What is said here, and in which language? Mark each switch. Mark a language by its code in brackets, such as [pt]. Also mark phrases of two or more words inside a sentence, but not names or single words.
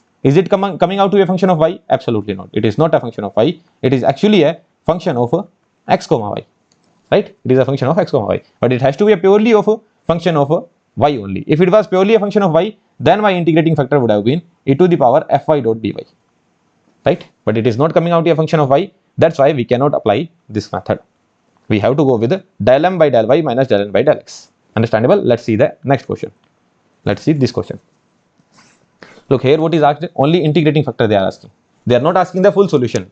[en] Is it coming out to be a function of y? Absolutely not. It is not a function of y. It is actually a function of x comma y. Right? It is a function of x comma y. But it has to be a purely of a function of y only. If it was purely a function of y, then my integrating factor would have been e to the power fy dot dy. Right? But it is not coming out to a function of y. That's why we cannot apply this method. We have to go with del m by del y minus del n by del x. Understandable? Let's see the next question. Let's see this question. Look here, what is asked? Only integrating factor they are asking. They are not asking the full solution.